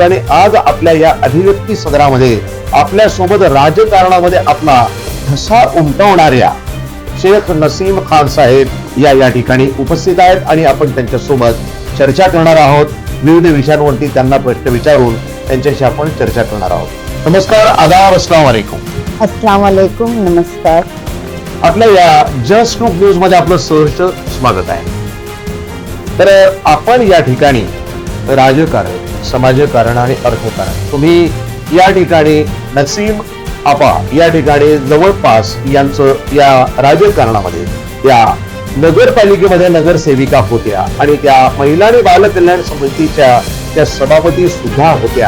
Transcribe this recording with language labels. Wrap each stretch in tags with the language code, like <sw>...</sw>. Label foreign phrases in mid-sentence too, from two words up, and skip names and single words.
<mr>आणि आज आपल्या या अभिव्यक्ती सदरामध्ये आपल्या सोबत राजकारणामध्ये आपला ठसा उमटवणाऱ्या शेख नसीम खान साहेब या ठिकाणी उपस्थित आहेत आणि आपण त्यांच्यासोबत चर्चा करणार आहोत. विविध विषयांवरती त्यांना प्रश्न विचारून त्यांच्याशी आपण चर्चा करणार आहोत. नमस्कार,</mr> <ar>आदाब, السلام عليكم. السلام عليكم.</ar> <mr>नमस्कार. आपल्या या जस्ट लुक न्यूज मध्ये आपलं सहर्ष स्वागत आहे. तर आपण या ठिकाणी राजकारण, समाजकारण आणि अर्थकारण, तुम्ही या ठिकाणी नसीम आपा या ठिकाणी जवळपास यांचं या राजकारणामध्ये या नगरपालिकेमध्ये नगरसेविका होत्या आणि त्या महिला आणि बाल कल्याण समितीच्या त्या सभापती सुद्धा होत्या.</mr>